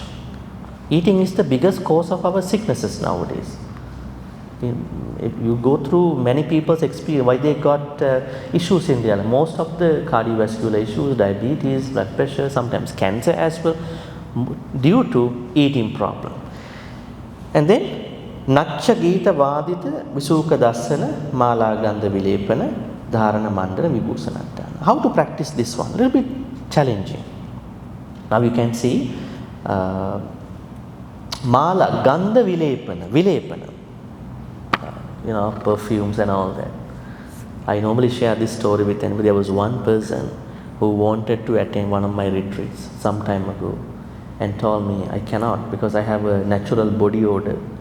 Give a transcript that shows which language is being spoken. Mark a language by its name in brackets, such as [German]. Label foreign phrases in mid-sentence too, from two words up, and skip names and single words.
[English] Eating is the biggest cause of our sicknesses nowadays. If you go through many people's experience, why they got issues in their life. Most of the cardiovascular issues, diabetes, blood pressure, sometimes cancer as well, due to eating problem. And then [Pali] Nachcha Gita Vadita Visuka Dasana Mala Gandha Vilepana Dharana Mandana Vibhusanatana. [English] How to practice this one? A little bit challenging. Now you can see [Pali] Mala Gandha Vilepana, [English] perfumes and all that. I normally share this story with anybody. There was one person who wanted to attend one of my retreats some time ago and told me, I cannot because I have a natural body odor.